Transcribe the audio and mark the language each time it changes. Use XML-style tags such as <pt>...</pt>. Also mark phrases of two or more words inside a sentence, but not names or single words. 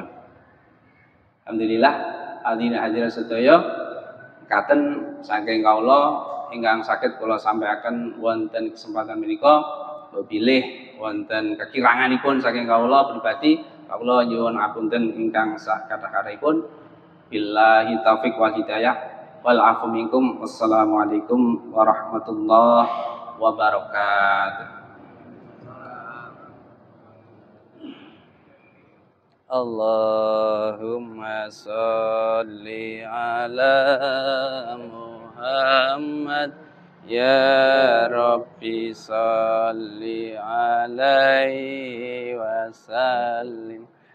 <jv>Alhamdulillah alina hadirin sedaya katen saking kawula ingkang saged kula sampaikan wonten kesempatan menika bilih wonten kekiranganipun saking kawula pribadi kawula nyuwun ngapunten ingkang sak kathah-kathahipun</jv> <ar>بالله التوفيق والهداية والعفو منكم والسلام عليكم ورحمة الله وبركاته. اللهم صل على محمد يا رب صل عليه وسلم.</ar>